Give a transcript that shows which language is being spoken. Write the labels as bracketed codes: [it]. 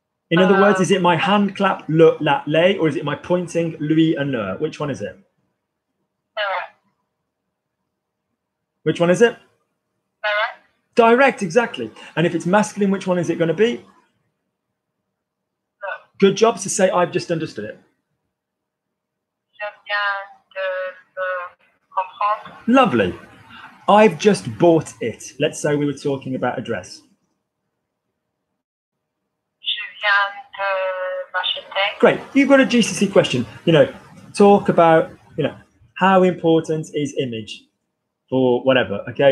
[en] In other words, is it my hand clap, le, la, les, or is it my pointing, lui and le? Which one is it? Which one is it? Direct. Direct, exactly. And if it's masculine, which one is it going to be? No. Good job to say I've just understood it. [fr] Je viens de le comprendre. [en] Lovely. I've just bought it. Let's say we were talking about a dress. [fr] Je viens de m'acheter. [en] Great. You've got a GCSE question. You know, talk about, you know, how important is image for whatever, okay?